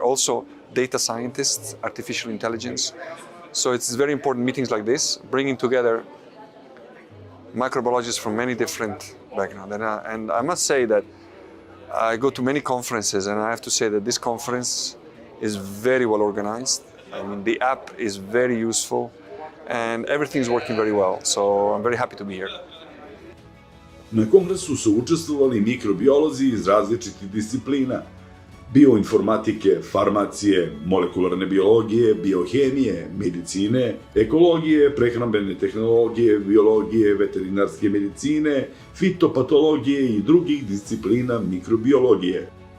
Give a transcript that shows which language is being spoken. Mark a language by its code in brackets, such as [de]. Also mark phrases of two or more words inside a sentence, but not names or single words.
[en] Also, data scientists, artificial intelligence. So it's very important meetings like this, bringing together microbiologists from many different backgrounds. And I must say that I go to many conferences, and I have to say that this conference is very well organized. I mean, the app is very useful, and everything is working very well. So I'm very happy to be here. [bs] Na kongresu su učestvovali mikrobiolozi iz različitih disciplina: bioinformatike, farmacije, molekularne biologije, biohemije, medicine, ekologije, prehrambene tehnologije, biologije, veterinarske medicine, fitopatologije i drugih disciplina mikrobiologije.